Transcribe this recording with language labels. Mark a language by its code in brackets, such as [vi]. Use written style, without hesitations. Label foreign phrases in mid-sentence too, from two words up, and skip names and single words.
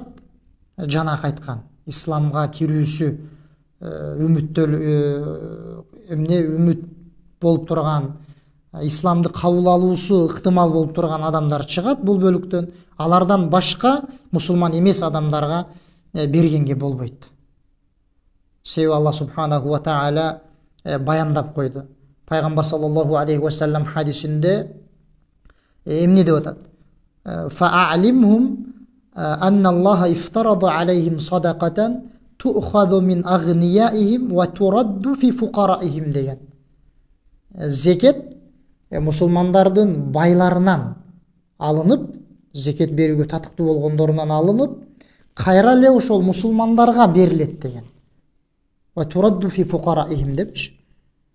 [ky] Жана айткан, исламга кирүүсү үмүт болуп турган, исламды кабыл алуусу ыктымал болуп турган адамдар чыгат бул бөлүктөн. Алардан башка мусулман эмес адамдарга бергенге болбойт. Себеби Алла [ar] سبحانه وتعالى [ky] баяндап койду. Пайгамбар [ar] صلى الله عليه وسلم [ky] хадисинде эмне деп атат? [ar] فأعلمهم أن الله افترض عليهم صدقة تؤخذ من أغنيائهم وترد في فقرائهم деген. [ky] Зекет мусулмандардын байларынан алынып, зекет берүүгө татыктуу болгондорунан алынып, кайра эле ошол мусулмандарга берилет деген. [ar] وترد في فقرائهم депчи.